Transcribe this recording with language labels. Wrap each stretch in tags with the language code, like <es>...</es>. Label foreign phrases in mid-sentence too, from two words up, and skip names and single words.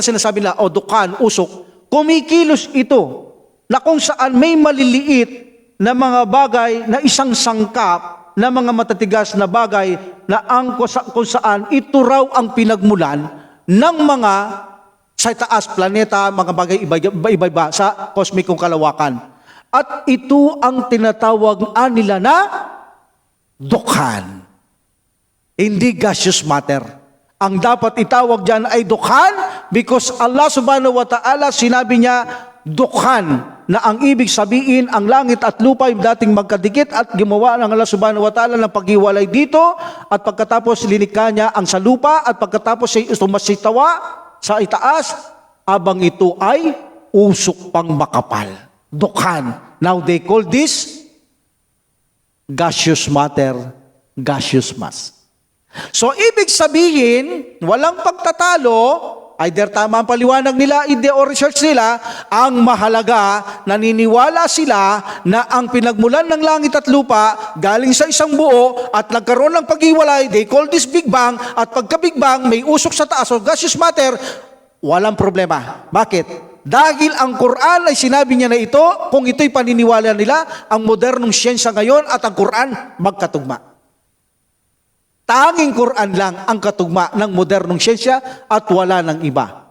<tl>na sinasabi nila, o dukhan, usok, kumikilos ito na kung saan may maliliit na mga bagay na isang sangkap na mga matatigas na bagay na kung saan ito raw ang pinagmulan ng mga sa taas, planeta, mga bagay iba-iba sa kosmikong kalawakan. At ito ang tinatawag nila na dukhan. Hindi</tl> <en>gaseous matter.</en> <tl>Ang dapat itawag dyan ay dukhan because</tl> <ar>الله سبحانه وتعالى</ar> <tl>sinabi niya dukhan na ang ibig sabihin ang langit at lupa yung dating magkadikit at gumawa ng</tl> <ar>الله سبحانه وتعالى</ar> <tl>ng paghiwalay dito at pagkatapos linikha niya ang sa lupa at pagkatapos siya tumasitawa sa itaas abang ito ay usok pang makapal. Dukhan.</tl> <en>Now they call this gaseous matter, gaseous mass. So,</en> <tl>ibig sabihin, walang pagtatalo, either tama ang paliwanag nila, ide o research nila, ang mahalaga, naniniwala sila na ang pinagmulan ng langit at lupa galing sa isang buo at nagkaroon ng paghiwalay,</tl> <en>they call this Big Bang,</en> <tl>at pagka-Big Bang, may usok sa taas o</tl> <en>gaseous matter,</en> <tl>walang problema. Bakit? Dahil ang Quran ay sinabi niya na ito, kung ito'y paniniwala nila, ang modernong siyensya ngayon at ang Quran magkatugma. Tanging Quran lang ang katugma ng modernong siyensya at wala ng iba.</tl>